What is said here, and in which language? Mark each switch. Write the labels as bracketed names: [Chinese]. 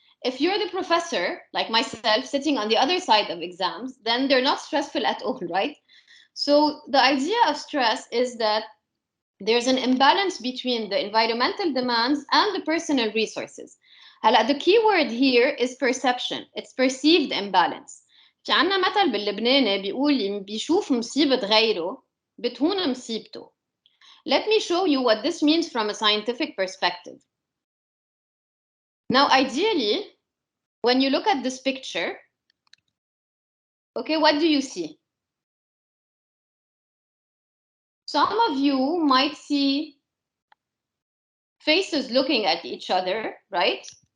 [English] If you're the professor, like myself, sitting on the other side of exams, then they're not stressful at all, right? So the idea of stress is that there's an imbalance between the environmental demands and the personal resources. The key word here is perception. It's perceived imbalance. [Arabic] في عنا مثل باللبناني بيقول بيشوف مصيبة غيره بتهون مصيبته. [English] Let me show you what this means from a scientific perspective. Now, ideally, when you look at this picture, okay, what do you see? Some of you might see faces looking at each other, right?